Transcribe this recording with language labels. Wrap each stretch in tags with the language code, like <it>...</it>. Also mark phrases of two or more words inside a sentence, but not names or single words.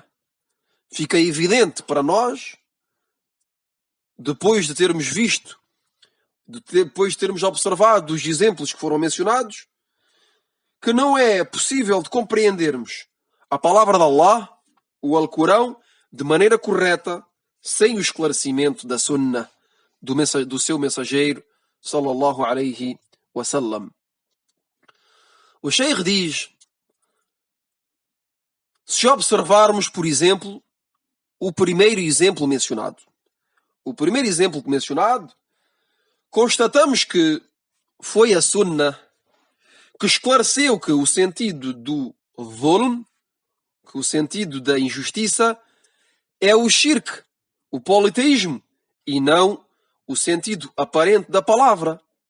<pt>Fica evidente para nós, depois de termos visto, depois de termos observado os exemplos que foram mencionados, que não é possível de compreendermos a palavra de Allah, o Alcorão, de maneira correta, sem o esclarecimento da Sunna, do seu mensageiro,</pt> <ar>صلى الله عليه وسلم.</ar> <pt>O Sheikh diz, se observarmos, por exemplo, o primeiro exemplo mencionado. O primeiro exemplo mencionado, constatamos que foi a Sunna que esclareceu que o sentido do dhulm, que o sentido da injustiça, é o shirk, o politeísmo, e não o sentido aparente da palavra.</pt>